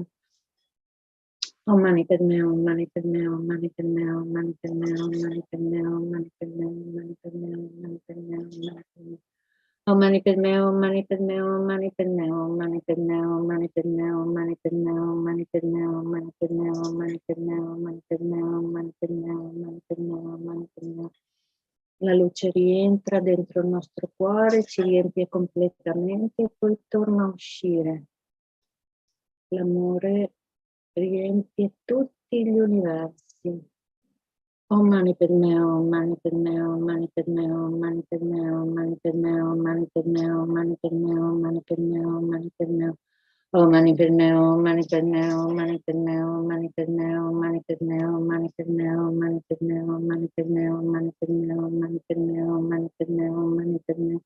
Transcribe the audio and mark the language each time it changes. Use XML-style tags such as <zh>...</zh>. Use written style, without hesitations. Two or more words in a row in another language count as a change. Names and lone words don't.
<sa>Om mani padme, om mani padme, om mani padme, om mani padme, om mani padme, om mani padme, om mani padme, om mani padme, om mani padme. Om mani padme, om mani padme, om mani padme, om mani padme, om mani padme, om mani padme, om mani padme, om mani padme, om mani padme, om mani padme, om mani padme, om mani padme, om mani padme.</sa> <it>La luce rientra dentro il nostro cuore, ci riempie completamente e poi torna a uscire. L'amore riempie tutti gli universi.</it> <sa>Om mani padme, om mani padme, om mani padme, om mani padme, om mani padme, om mani padme, om mani padme, om mani padme, om mani padme. Om mani padme, om mani padme, om mani padme, om mani padme, om mani padme, om mani padme, om mani padme, om mani padme, om mani padme, om mani padme, om mani padme, om mani padme.</sa>